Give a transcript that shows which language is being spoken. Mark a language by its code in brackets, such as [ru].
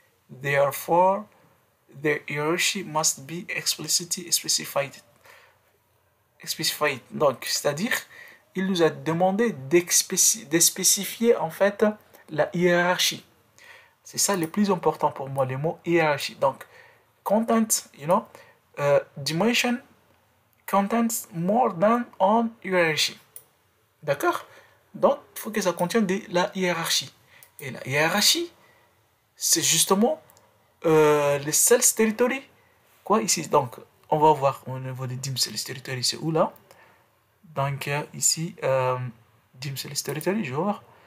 [en] Therefore, the hierarchy must be explicitly specified. [fr] Donc, c'est-à-dire, il nous a demandé de spécifier en fait la hiérarchie. C'est ça le plus important pour moi, les mots hiérarchie. [en] Donc, content, dimension contains more than on hierarchy. [fr] D'accord? Donc, il faut que ça contienne de la hiérarchie. Et la hiérarchie, c'est justement les sales territory. Quoi ici? Donc, on va voir au niveau des dim sales territory, c'est où là? Donc, ici, dim sales territory, je vais voir.